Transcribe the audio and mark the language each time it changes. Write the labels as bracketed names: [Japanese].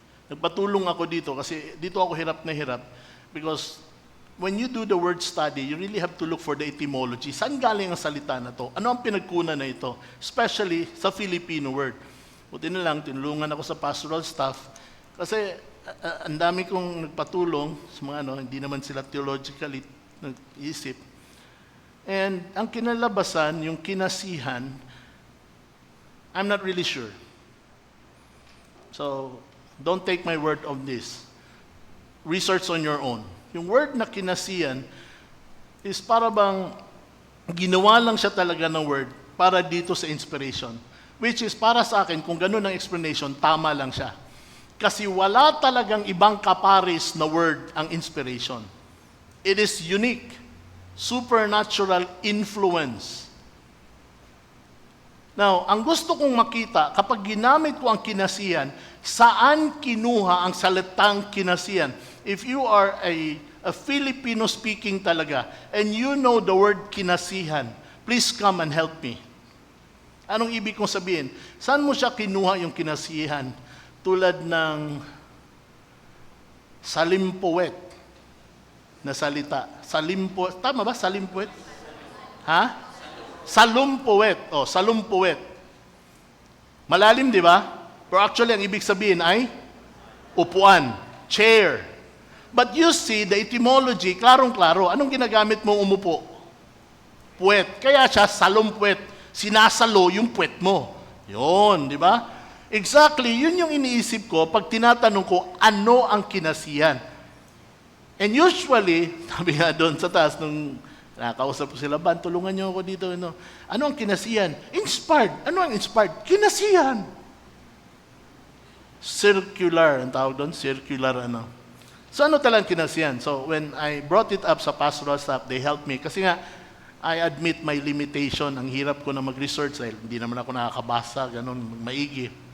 [Filipino] Nagpatulong ako dito kasi dito ako hirap na hirap [English] because when you do the word study, you really have to look for the etymology. [Filipino] Saan galing ang salita na to? Ano ang pinagkunan na ito? Especially sa Filipino word. Buti na lang, tinulungan ako sa pastoral staff kasi ang dami kong nagpatulong sa mga hindi naman sila theologically nag-isip. And ang kinalabasan, yung kinasihan, [English] I'm not really sure. So, don't take my word on this. Research on your own. [Filipino] Yung word na kinasihan is para bang ginawa lang siya talaga ng word para dito sa inspiration. Which is, para sa akin, kung ganun ang explanation, tama lang siya. Kasi wala talagang ibang kaparis na word ang inspiration. [English] It is unique, supernatural influence. [Filipino] Now, ang gusto kong makita, kapag ginamit ko ang kinasihan, saan kinuha ang salitang kinasihan? [English] If you are a Filipino speaking talaga, and you know the word kinasihan, please come and help me. [Filipino] Anong ibig kong sabihin? Saan mo siya kinuha yung kinasihan? Tulad ng salimpuwet na salita. Salimpuwet. Tama ba? Salimpuwet? Ha? Salumpuwet. O, salumpuwet. Malalim, di ba? Pero actually, ang ibig sabihin ay upuan, chair. [English] But you see, the etymology, [Filipino] klarong-klaro. Anong ginagamit mo umupo? Puwet. Kaya siya salumpuwet. Sinasalo yung puwet mo. Yun, di ba? Exactly, yun yung iniisip ko pag tinatanong ko, ano ang kinasihan? And usually, sabi nga doon sa taas, nung nakausap ko sila, Ban, tulungan niyo ako dito. Ano ang kinasihan? Inspired. Ano ang inspired? Kinasihan. Circular, ang tawag doon, circular ano. So ano talagang kinasihan? [English] So when I brought it up sa pastoral staff, they helped me. Kasi nga, I admit my limitation. [Filipino] Ang hirap ko na mag-research dahil hindi naman ako nakakabasa, ganun, maigi.